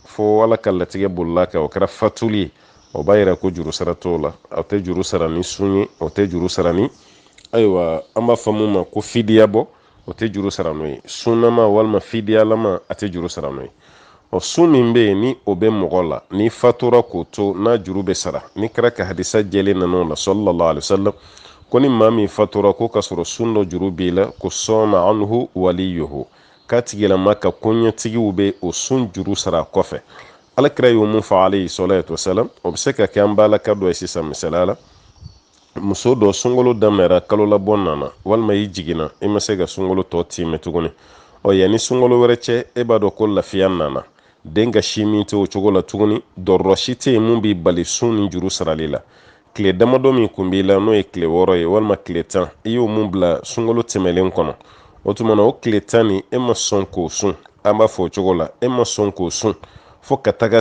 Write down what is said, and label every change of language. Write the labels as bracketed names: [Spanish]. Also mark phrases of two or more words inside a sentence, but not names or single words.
[Bambara] fo ala ka latigɛ bolila kan o kɛra fatuli ye o b'a yira ko juru sara t'o la o tɛ juru sara ni sun ye o tɛ juru sara ni ayiwa an b'a fɔ mun ma ko fidiya bɔ o tɛ juru sara n'o ye sunnama walima fidiyalama a tɛ juru sara n'o ye sun min bɛ yen ni o bɛ mɔgɔ la ni fatura k'o to n'a juru bɛ sara ni kɛra ka hadisa jɛlen nan'o la [Arabic] صلى الله عليه وسلم [Bambara] ko ni maa min fatura ko ka sɔrɔ sun dɔ juru b'i la ko [Arabic] صام عنه وليه [Bambara] k'a tigilama ka koɲɛtigiw bɛ o sun juru sara kɔfɛ alakira y'o mun fɔ [Arabic] عليه الصلاة والسلام [Bambara] o bɛ se ka kɛ an balaka dɔ ye sisan misaliya la muso dɔ sunkalo daminɛra kalo labɔ nana walima i jiginna i ma se ka sunkalo tɔ tiimɛ tuguni yanni sunkalo wɛrɛ cɛ e b'a dɔn ko lafiya nana den ka si min tɛ o cogo la tuguni dɔrɔrɔ si tɛ yen mun b'i bali sun ni juru sarali la tile damadɔ min kun b'i la n'o ye tile 6 ye walima tile 10 i y'o mun bila sunkalo tɛmɛlen kɔnɔ o tuma na o tile 10 ni e ma sɔn k'o sun an b'a fɔ o cogo la e ma sɔn k'o sun fo ka taga